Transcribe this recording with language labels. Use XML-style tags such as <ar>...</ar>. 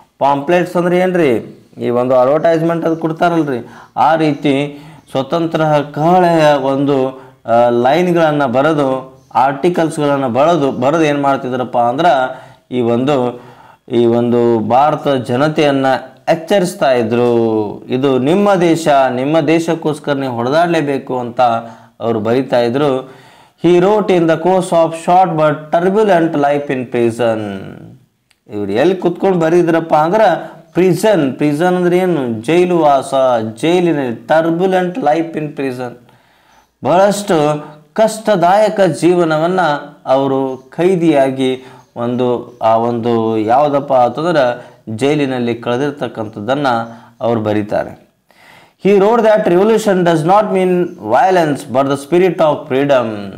<kn>Pamphlets ಅಂದರೆ ಏನ್ರಿ, ಈ ಒಂದು ಅಡ್ವರ್ಟೈಸ್ಮೆಂಟ್ ಅದು ಕೊಡ್ತಾರಲ್ರಿ, ಆ ರೀತಿ ಸ್ವತಂತ್ರ ಕಹಳೆಯ ಒಂದು ಲೈನ್ಗಳನ್ನು ಬರೆದು, ಆರ್ಟಿಕಲ್ಸ್ಗಳನ್ನು ಬರೆದು ಏನು ಮಾಡ್ತಿದ್ರಪ್ಪ ಅಂದ್ರೆ ಈ ಒಂದು ಭಾರತ ಜನತೆಯನ್ನು ಎಚ್ಚರಿಸ್ತಾ ಇದ್ರು. ಇದು ನಿಮ್ಮ ದೇಶ, ನಿಮ್ಮ ದೇಶಕ್ಕೋಸ್ಕರ ನೀವು ಹೊಡೆದಾಡಲೇಬೇಕು ಅಂತ ಅವರು ಬರೀತಾ ಇದ್ರು.</kn> <en>He wrote in the course of short but turbulent life in prison.</en> <kn>ಇವ್ರು ಎಲ್ಲಿ ಕುತ್ಕೊಂಡು ಬರೀದ್ರಪ್ಪ ಅಂದ್ರೆ ಪ್ರಿಸನ್. ಪ್ರಿಸನ್ ಅಂದ್ರೆ ಏನು, ಜೈಲು ವಾಸ, ಜೈಲಿನಲ್ಲಿ.</kn> <en>turbulent life in prison,</en> <kn>ಬಹಳಷ್ಟು ಕಷ್ಟದಾಯಕ ಜೀವನವನ್ನು ಅವರು ಖೈದಿಯಾಗಿ ಆ ಒಂದು ಯಾವುದಪ್ಪ ಅಂತಂದ್ರೆ ಜೈಲಿನಲ್ಲಿ ಕಳೆದಿರ್ತಕ್ಕಂಥದ್ದನ್ನು ಅವರು ಬರೀತಾರೆ.</kn> <en>He wrote that revolution does not mean violence but the spirit of freedom.</en>